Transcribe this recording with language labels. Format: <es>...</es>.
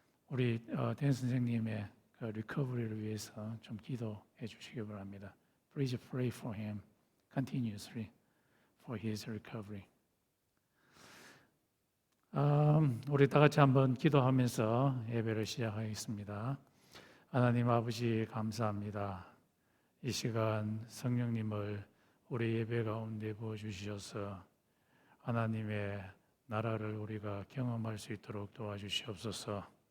<ko>우리 댄 선생님의 그 리커버리를 위해서 좀 기도해 주시기 바랍니다.</ko> <en>Please pray for him continuously for his recovery.</en> <ko>우리 다 같이 한번 기도하면서 예배를 시작하겠습니다. 하나님 아버지 감사합니다. 이 시간 성령님을 우리 예배 가운데 부어주셔서 하나님의 나라를 우리가 경험할 수 있도록 도와주시옵소서.</ko>